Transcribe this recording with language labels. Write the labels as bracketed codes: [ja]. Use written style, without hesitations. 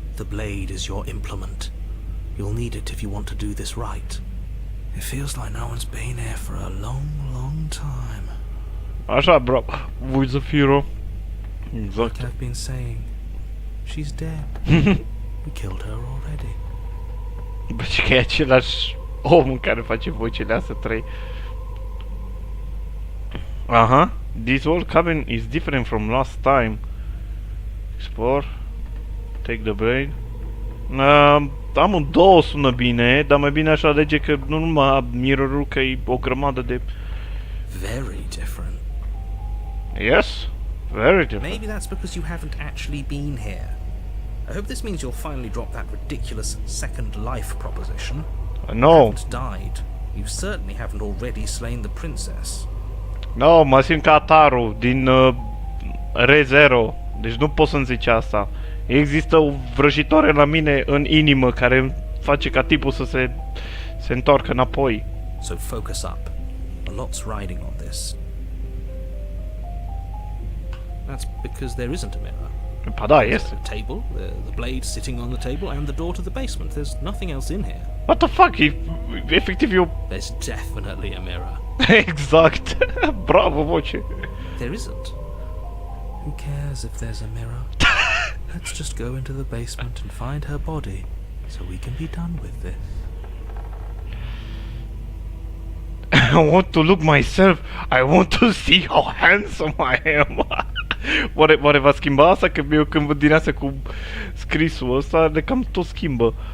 [en] The blade is your implement. You'll need it if you want to do this right. It feels like no one's been here for a long, long time. [ro] Așa, [en] bro. With the hero. Like Exact. I've been saying, she's dead. We killed her already. [ro] Bă, și că e același om care face vocile astea trei. Aha. [en] This old cabin is different from last time. Explore. Take the brain. [ro] Amândouă sună bine, dar mai bine aș alege că nu numai mirror-ul, că e o grămadă de... [en] Very different. Yes? Very different. Maybe that's because you haven't actually been here. I hope this means you'll finally drop that ridiculous second life proposition. No. You haven't died. You certainly haven't already slain the princess. [ro] No, mă simt ca Ataru din Re-Zero. Deci nu pot să-mi zici asta. Există o vrăjitoare la mine în inimă care îmi face ca tipul să se întoarcă înapoi. [en] So focus up. A lot's riding on this. That's because there isn't a mirror. [ro] Pa da, [en] There's [ro] este. [en] a table, the blade sitting on the table, and the door to the basement. There's nothing else in here. What the fuck? [ro] Efectiv eu... [en] There's definitely a mirror. [ro] Exact. Bravo, voce. [en] There isn't. Who cares if there's a mirror? Let's just go into the basement and find her body, so we can be done with this. I want to look myself. I want to see how handsome I am. [ro] Oare va schimba asta? Că eu când văd din asta cu scrisul ăsta, de cam tot schimbă.